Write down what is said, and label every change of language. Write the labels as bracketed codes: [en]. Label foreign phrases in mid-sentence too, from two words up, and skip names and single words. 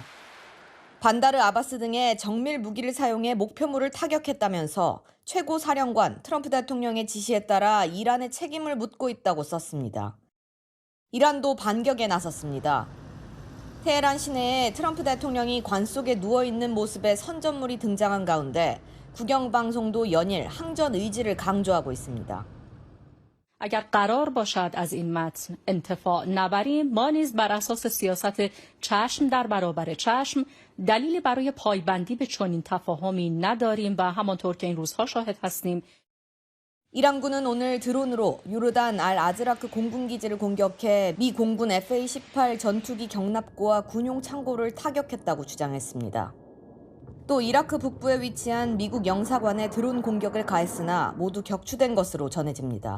[ko] 반다르 아바스 등의 정밀 무기를 사용해 목표물을 타격했다면서 최고 사령관 트럼프 대통령의 지시에 따라 이란의 책임을 묻고 있다고 썼습니다. 이란도 반격에 나섰습니다. 테헤란 시내에 트럼프 대통령이 관 속에 누워있는 모습의 선전물이 등장한 가운데 국영방송도 연일 항전 의지를 강조하고 있습니다. [fa] اگر قرار باشد از این متن انتفاع نبریم ما نیز بر اساس سیاست چشم در برابر چشم دلیلی برای پایبندی به چنین تفاهمی نداریم و همانطور که این روزها شاهد هستیم [ko] 이란군은 오늘 드론으로 요르단 알 아즈라크 공군기지를 공격해 미 공군 F-18 전투기 경납고와 군용 창고를 타격했다고 주장했습니다. 또 이라크 북부에 위치한 미국 영사관에 드론 공격을 가했으나 모두 격추된 것으로 전해집니다.